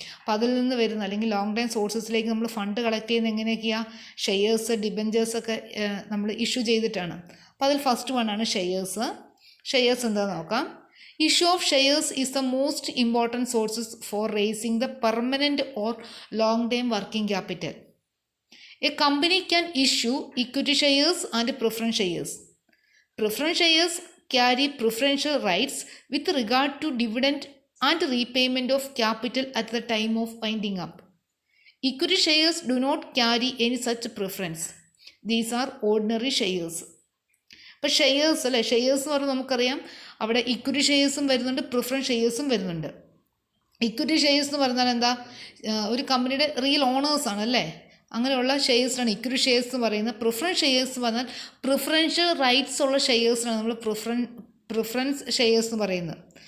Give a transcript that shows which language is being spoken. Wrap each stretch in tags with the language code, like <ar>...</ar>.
<ml>അപ്പോൾ അതിൽ നിന്ന് വരുന്ന അല്ലെങ്കിൽ ലോങ് ടൈം സോഴ്സസിലേക്ക് നമ്മൾ ഫണ്ട് കളക്ട് ചെയ്യുന്നത് എങ്ങനെയൊക്കെയാണ്, ഷെയർസ്, ഡിബഞ്ചേഴ്സൊക്കെ നമ്മൾ ഇഷ്യൂ ചെയ്തിട്ടാണ്. അപ്പോൾ അതിൽ ഫസ്റ്റ് വൺ ആണ് ഷെയർസ്. ഷെയർസ് എന്താണെന്ന് നോക്കാം.</ml> <en>Issue of shares is the most important sources for raising the permanent or long time working capital. A company can issue equity shares and preference shares. Preference shares carry preferential rights with regard to dividend and repayment of capital at the time of winding up. Equity shares do not carry any such preference. These are ordinary shares.</en> <ml>അപ്പോൾ shares അല്ലേ, shares എന്ന് പറഞ്ഞാൽ നമുക്കറിയാം അവിടെ equity ഷെയർസും വരുന്നുണ്ട്, preference ഷെയർസും വരുന്നുണ്ട്. Equity shares എന്ന് പറഞ്ഞാൽ എന്താ, ഒരു കമ്പനിയുടെ റിയൽ ഓണേഴ്സാണ് അല്ലേ, അങ്ങനെയുള്ള ഷെയർസിനാണ് ഇക്വിറ്റി ഷെയർസ് എന്ന് പറയുന്നത്. പ്രിഫറൻസ് ഷെയർസ് പറഞ്ഞാൽ പ്രിഫറൻഷ്യൽ റൈറ്റ്സ് ഉള്ള ഷെയർസിനാണ് നമ്മൾ പ്രിഫറൻസ് ഷെയർസ് എന്ന് പറയുന്നത്.</ml>